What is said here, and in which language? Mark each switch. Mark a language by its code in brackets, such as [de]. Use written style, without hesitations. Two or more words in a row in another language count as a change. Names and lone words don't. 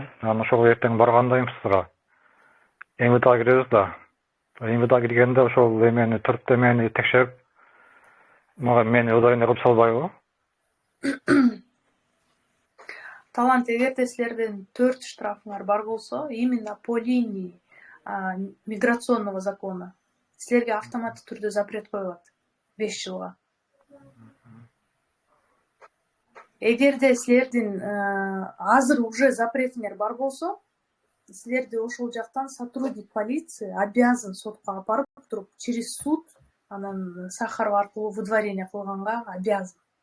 [ky] Анан ошого эртең баргандайым сизга. МВДга киребиз да. МВДга киргенде ошол эмени 4 эмени текшерип, мени удайын кылып салбайбы? Талант, эгерде силердин 4 штрафыңар бар болсо, [ru] именно по линии миграционного закона [ky] силерге автоматтык түрдө запрет коюлат 5 жылга. Эгерде силердин азыр уже запретиңер бар болсо, силерди ошол жактан [ru] сотрудник полиции обязан [ky] сотко апарып туруп [ru] через суд [ky] анан Сахаров аркылуу выдворение кылганга обязан.